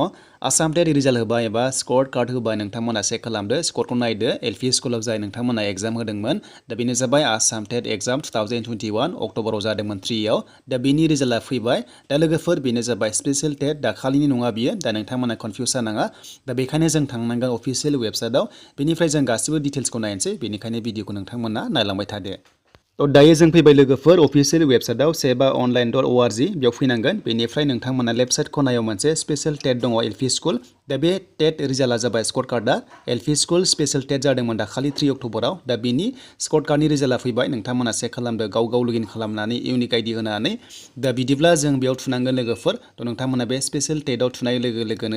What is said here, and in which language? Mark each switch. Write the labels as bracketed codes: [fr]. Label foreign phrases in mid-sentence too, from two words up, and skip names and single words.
[en] Assam TET result [brx] होबाय एबा [en] score card [brx] होबाय नोंथांमोना चेक खालामदो स्क'रखौ नायदो एलपि स्कुलाव जाय नोंथांमोना एग्जाम होदोंमोन दा बेनो जाबाय आसाम टेट एग्जाम 2021 अक्ट'बराव जादोंमन 3आव दा बेनि रिजाल्टआ फैबाय दा लोगोफोर बेनो जाबाय [en] special TET [brx] दाखालिनि नङा बियो दा नोंथांमोना कनफिउस जानाङा दा बेखायनो जों थांनांगोन [en] official website [brx] बेनिफ्राय जों गासिबो डिटेल्सखौ नायनोसै बेनिखायनो भिडिअखौ नोंथांमोना नायलांबाय थादो। तो दायो जों फैबाय लोगोफोर [en] official website [brx] seva.online.org बेयाव फैनांगोन बेनिफ्राय नोंथांमोना [en] left side [brx] खनायाव मोनसे [en] special TET [brx] दङ [en] LP school [brx] दा बे [en] TET result [brx] जाबाय [en] score card LP school special TET [brx] जादोंमोन दाखालि 3 अक्ट'बराव दा बिनि [en] score card result [brx] फैबाय नोंथांमोना चेक खालामदो गाव लगइन खालामनानै [en] unique ID [brx] होनानै दा बिदिब्ला जों बेयाव थुनांगोन लोगोफोर तो नोंथांमोना बे [en] special TET [brx] थुनाय लोगोनो